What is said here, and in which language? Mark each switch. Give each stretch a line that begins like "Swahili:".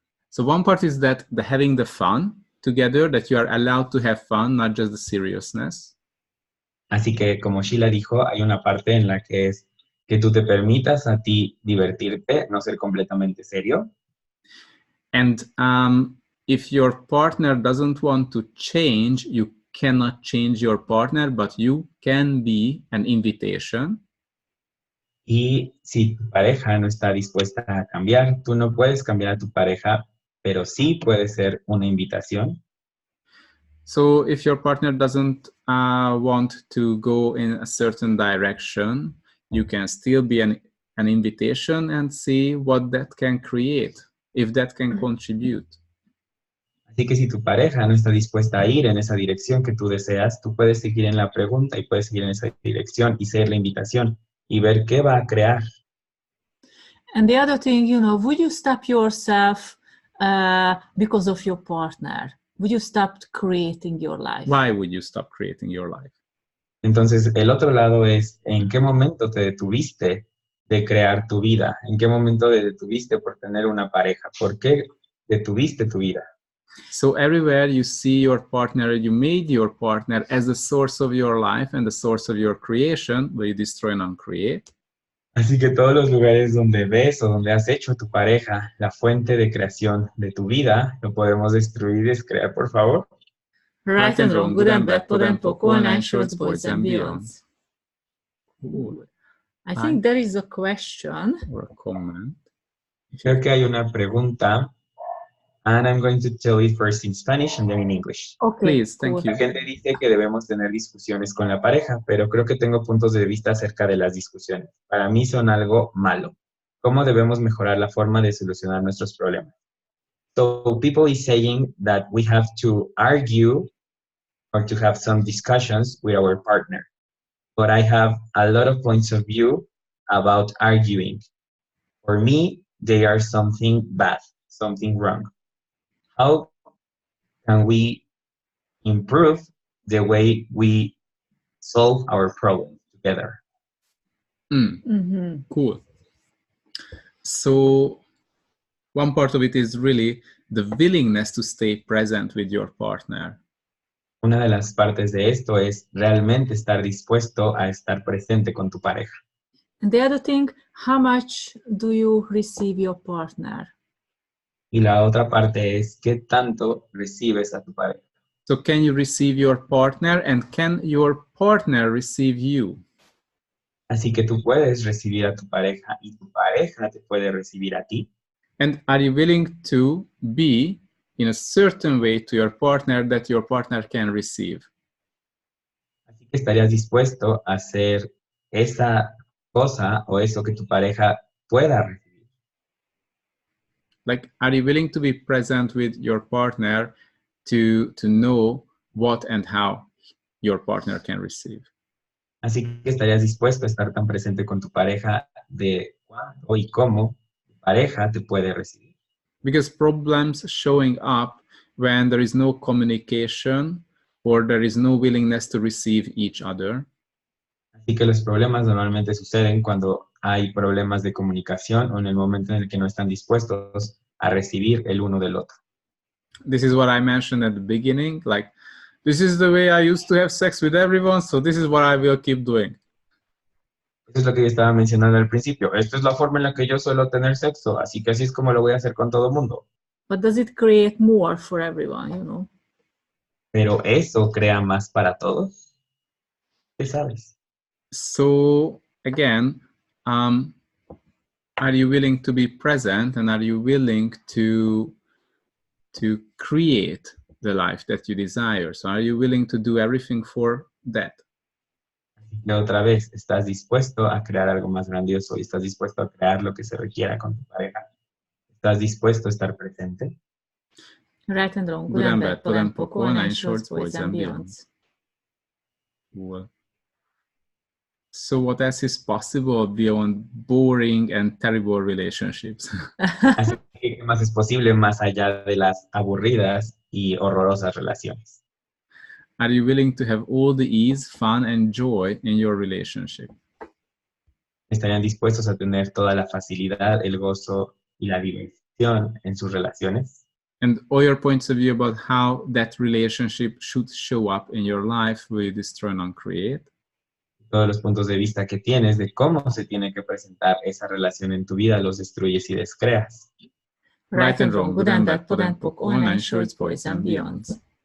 English: So one part is that having the fun together, that you are allowed to have fun, not just the seriousness.
Spanish: Así que, como Sheila dijo, hay una parte en la que es que tú te permitas a ti divertirte, no ser completamente serio.
English: And if your partner doesn't want to change, you cannot change your partner, but you can be an invitation.
Spanish: Y si tu pareja no está dispuesta a cambiar, tú no puedes cambiar a tu pareja, pero sí puede ser una invitación.
English: So if your partner doesn't want to go in a certain direction, you can still be an invitation and see what that can create, if that can contribute.
Spanish: Así que si tu pareja no está dispuesta a ir en esa dirección que tú deseas, tú puedes seguir en la pregunta y puedes seguir en esa dirección y ser la invitación y ver qué va a crear.
English: And the other thing, would you stop yourself because of your partner? Would you stop creating your life? Why would you stop creating your life?
Spanish: Entonces, el otro lado es, ¿en qué momento te detuviste de crear tu vida? ¿En qué momento te detuviste por tener una pareja? ¿Por qué detuviste tu vida?
English: So everywhere you see your partner, you made your partner as the source of your life and the source of your creation, where you destroy and uncreate.
Spanish: Así que todos los lugares donde ves o donde has hecho a tu pareja la fuente de creación de tu vida, lo podemos destruir y descrear, por favor.
English: Right and wrong, good and bad, pod and poc, online shorts, boys and beyonds. Ooh, I think there is a question. or a comment.
Spanish: Creo que hay una pregunta,
English: and I'm going to tell it first in Spanish and then in English. Okay, Please, thank cool. you.
Spanish: La gente dice que debemos tener discusiones con la pareja, pero creo que tengo puntos de vista acerca de las discusiones. Para mí son algo malo. ¿Cómo debemos mejorar la forma de solucionar nuestros problemas?
English: So people is saying that we have to argue or to have some discussions with our partner. But I have a lot of points of view about arguing. For me, they are something bad, something wrong. How can we improve the way we solve our problems together? Mm-hmm. Cool. So one part of it is really the willingness to stay present with your partner.
Spanish: Una de las partes de esto es realmente estar dispuesto a estar presente con tu pareja.
English: And the other thing, how much do you receive your partner?
Spanish: Y la otra parte es qué tanto recibes a tu pareja.
English: So can you receive your partner, and can your partner receive you?
Spanish: Así que tú puedes recibir a tu pareja y tu pareja te puede recibir a ti.
English: And are you willing to be in a certain way to your partner that your partner can receive?
Spanish: Así que estarías dispuesto a hacer esa cosa o eso que tu pareja pueda recibir.
English: Like, are you willing to be present with your partner to know what and how your partner can receive?
Spanish: Así que estarías dispuesto a estar tan presente con tu pareja de cuándo y cómo tu pareja te puede recibir.
English: Because problems showing up when there is no communication or there is no willingness to receive each other.
Spanish: Así que los problemas normalmente suceden cuando hay problemas de comunicación o en el momento en el que no están dispuestos a recibir el uno del otro.
English: This is what I mentioned at the beginning, like, this is the way I used to have sex with everyone, so this is what I will keep doing.
Spanish: Eso es lo que yo estaba mencionando al principio. Esta es la forma en la que yo suelo tener sexo, así que así es como lo voy a hacer con todo el mundo.
English: But does it create more for everyone, you know?
Spanish: Pero eso crea más para todos. ¿Qué sabes?
English: So again, are you willing to be present, and are you willing to create the life that you desire? So are you willing to do everything for that?
Spanish: Y otra vez, ¿estás dispuesto a crear algo más grandioso y estás dispuesto a crear lo que se requiera con tu pareja? ¿Estás dispuesto a estar presente?
English: Right and wrong, Good and bad, pull and poke, online shorts, boys and beyonds. Cool. So what else is possible beyond boring and terrible relationships?
Spanish: Así que, ¿qué más es posible más allá de las aburridas y horrorosas relaciones?
English: Are you willing to have all the ease, fun, and joy in your relationship?
Spanish: ¿Estarían dispuestos a tener toda la facilidad, el gozo y la diversión en sus relaciones?
English: And all your points of view about how that relationship should show up in your life, will you destroy and uncreate?
Spanish: Todos los puntos de vista que tienes de cómo se tiene que presentar esa relación en tu vida los destruyes y descreas.
English: Right and wrong, good and bad, pull and poke, online shorts, boys and beyonds.